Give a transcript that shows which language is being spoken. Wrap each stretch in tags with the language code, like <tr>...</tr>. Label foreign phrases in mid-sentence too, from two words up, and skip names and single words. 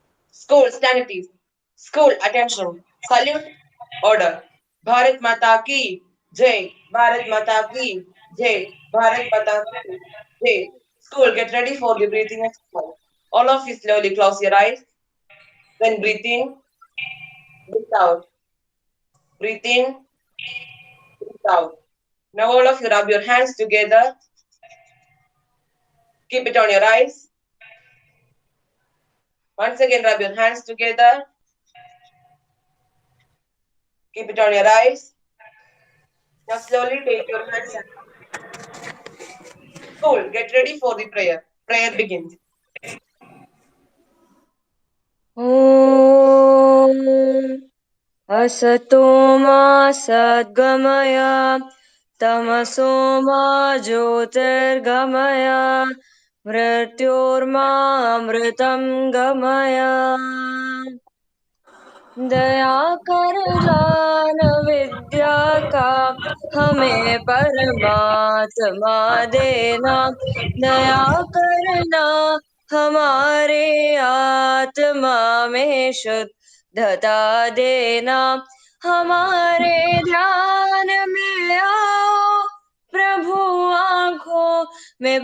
<en>School, stand at ease. School, attention. Salute, order.</en> <hi>भारत माता की जय। भारत माता की जय. भारत माता की जय.</hi> <en>School, get ready for the breathing exercise. All of you slowly close your eyes. Then breathe in, breathe out. Breathe in, breathe out. Now all of you rub your hands together. Keep it on your eyes. Once again, rub your hands together. Keep it on your eyes. Now slowly take your hands and school, get ready for the prayer. Prayer begins.</en> <sa>ॐ असतो मा सद्गमय तमसो मा ज्योतिर्गमय मृत्योर्मामृतं गमय</sa> <hi>दया कर जान विद्या का हमें परमात्मा देना दया करना हमारे आत्मा में शुद्धता देना हमारे ध्यान में आओ प्रभु आँखों में</hi>